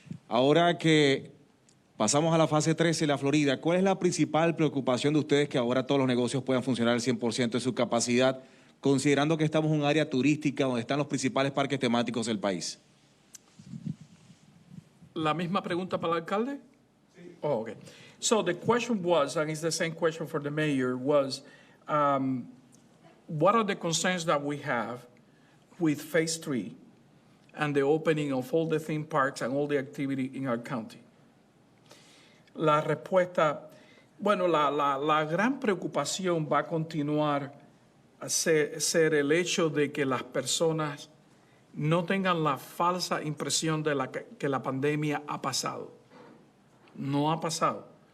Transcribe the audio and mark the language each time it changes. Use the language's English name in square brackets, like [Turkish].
[Spanish] Ahora que pasamos a la fase 13 de la Florida, ¿cuál es la principal preocupación de ustedes que ahora todos los negocios puedan funcionar al 100% de su capacidad, considerando que estamos en un área turística donde están los principales parques temáticos del país? La misma pregunta para el alcalde? Sí. [English] Oh, okay. So the question was, and it's the same question for the mayor, was what are the concerns that we have with phase 3 and the opening of all the theme parks and all the activity in our county? [Spanish] La respuesta, bueno, la gran preocupación va a continuar a ser el hecho de que las personas no tengan la falsa impresión de que la pandemia ha pasado. No ha pasado.